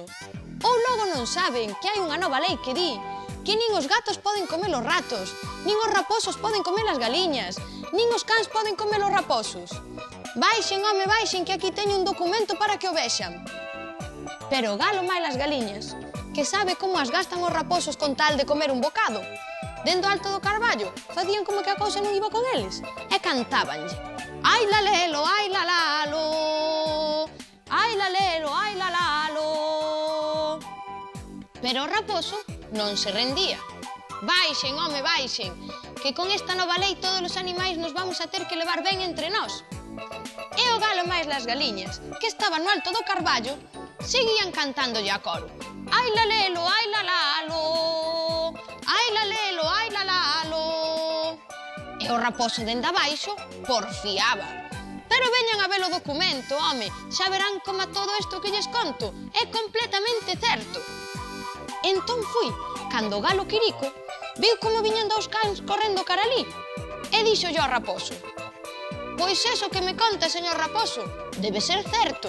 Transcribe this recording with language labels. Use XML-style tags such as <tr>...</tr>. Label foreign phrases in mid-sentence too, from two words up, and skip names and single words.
<gl>Ou logo non saben que hai unha nova lei que di que nin os gatos poden comer os ratos, nin os raposos poden comer as galiñas, nin os cans poden comer os raposos. Baixen, home, baixen, que aquí teño un documento para que o vexan. Pero o galo maila as galiñas, que sabe como as gastan os raposos con tal de comer un bocado. Dendo alto do carballo, facían como que a cousa non iba con eles e cantábanlle. Ai lalelo, ai lalalo, ai lalelo, ai lalalo. Pero o raposo non se rendía. Baixen, home, baixen, que con esta nova lei todos os animais nos vamos a ter que levar ben entre nós. E o galo máis las galiñas, que estaban no alto do carballo, seguían cantándolle a coro. Ai lalelo, ai lalalo, ai lalelo, ai lalalo. E o raposo dende abaixo porfiaba. Pero veñan a ver o documento, home, xa verán como todo isto que lles conto é completamente certo. Entón fui, cando o galo Quirico viu como viñan dous cans correndo cara alí, e dixo yo ao raposo: pois eso que me conta, señor raposo, debe ser certo.</gl>